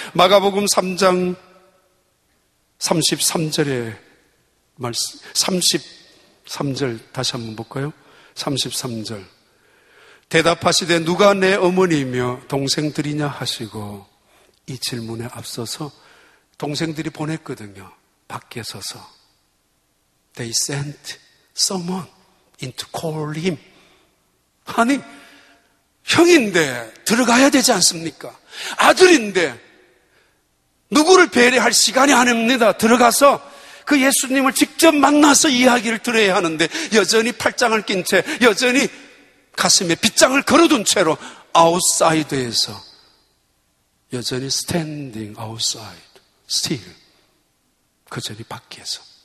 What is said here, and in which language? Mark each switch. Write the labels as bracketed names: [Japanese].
[Korean] 마가복음 3장 33절의 말씀, 33절 다시 한번 볼까요? 33절. 대답하시되 누가 내 어머니이며 동생들이냐 하시고, 이 질문에 앞서서 동생들이 보냈거든요. 밖에 서서. [English] They sent someone in to call him. [Korean] 아니, 형인데 들어가야 되지 않습니까? 아들인데 누구를 배려할 시간이 아닙니다. 들어가서 그 예수님을 직접 만나서 이야기를 들어야 하는데 여전히 팔짱을 낀 채, 여전히 가슴에 빗장을 걸어둔 채로 아웃사이드에서 여전히 [English] standing outside, still [Korean] 그저리 밖에서.